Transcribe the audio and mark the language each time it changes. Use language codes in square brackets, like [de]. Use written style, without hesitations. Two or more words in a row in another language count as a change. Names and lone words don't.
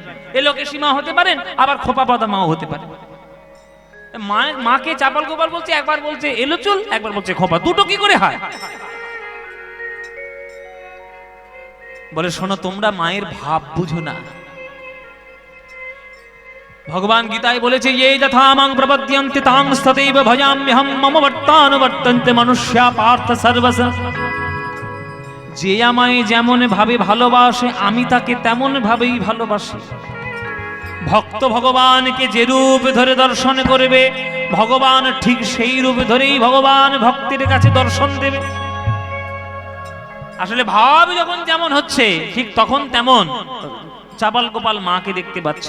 [bn] এলোকে সীমা হতে পারেন, আবার খোপা বাঁধা মাও হতে পারে। মাকে চাপাল গোপাল বলছে, একবার বলছে এলো চুল, একবার বলছে খোপা, দুটো কি করে হয়? বলে শোনো, তোমরা মায়ের ভাব বুঝো না। ভগবান গীতায় বলেছে, [sa] ये यथा मां प्रपद्यन्ते तां तथैव भजाम्यहं मम वर्तानुवर्तन्ते मनुष्या पार्थ सर्वश। [bn] যে আমায় যেমন ভাবে ভালোবাসে আমি তাকে তেমন ভাবেই ভালোবাসি। ভক্ত ভগবানকে যে রূপ ধরে দর্শন করবে, ভগবান ঠিক সেই রূপ ধরেই ভগবান ভক্তের কাছে দর্শন দেবে। আসলে ভাব যখন যেমন হচ্ছে ঠিক তখন তেমন চাপাল গোপাল মাকে দেখতে পাচ্ছে।